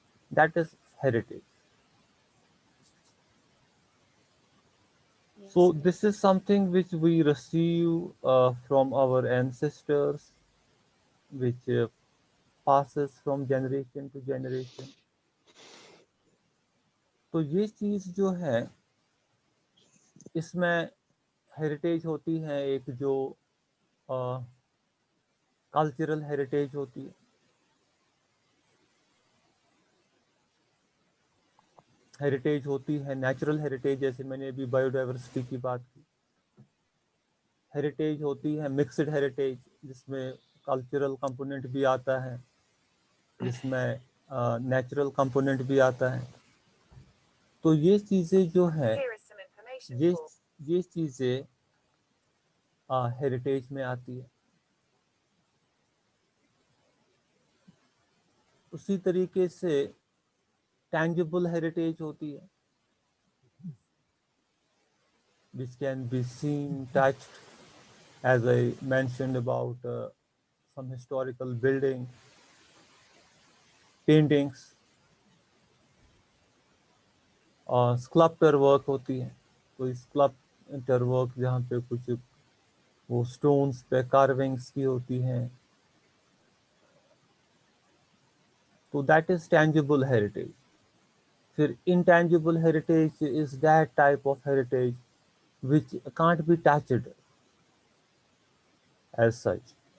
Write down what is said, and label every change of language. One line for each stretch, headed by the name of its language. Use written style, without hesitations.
English: That is heritage. Yes, So yes. this is something which we receive from our ancestors, which passes from generation to generation.
Hindi: तो ये चीज़ जो है, इसमें heritage होती है, एक जो कल्चरल हेरिटेज होती है, हेरिटेज होती है नेचुरल हेरिटेज, जैसे मैंने अभी बायोडाइवर्सिटी की बात की। हेरिटेज होती है मिक्सड हेरिटेज, जिसमें कल्चरल कंपोनेंट भी आता है, जिसमें नेचुरल कंपोनेंट भी आता है। तो ये चीज़ें जो है, ये ये चीज़ें हेरिटेज में आती है। उसी तरीके से
English: tangible heritage
Hindi: होती है,
English: which can be seen, touched, as I mentioned about some historical building, paintings, sculptor work होती है।
Hindi: तो sculptor work जहाँ पे कुछ वो stones पे carvings की होती हैं, तो
English: that is tangible heritage. फिर intangible heritage is that type of heritage which can't be touched as such.